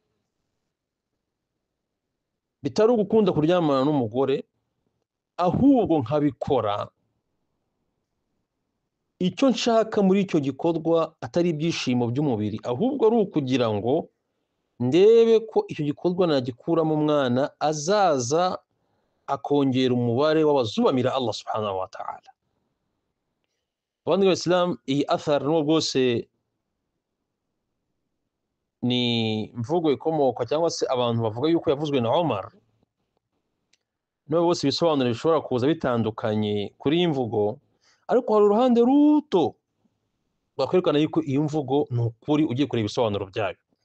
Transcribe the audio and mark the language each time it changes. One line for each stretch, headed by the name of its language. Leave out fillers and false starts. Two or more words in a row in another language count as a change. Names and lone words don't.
Kinyarwanda: bitari ugukunda kuryamana n'umugore, ahubwo nkabikora icyo nshaka muri icyo gikorwa atari ibyishimo by'umubiri, ahubwo ari ukugira ngo ndebe ko icyo gikorwa nagikuramo umwana azaza akongera umubare w'abazubamira Allah
Arabic: سبحانه وتعالى.
Kinyarwanda: Abandi b'Islam, iyi athar n'ubwo bwose ni imvugo ikomoka cyangwa se abantu bavuga yuko yavuzwe na Umar, n'ubwo bwose ibisobanuro bishobora kuza bitandukanye kuri iyi mvugo, ariko hari uruhande ruto rwakwerekana yuko iyi mvugo ni ukuri ugiye kureba ibisobanuro byayo.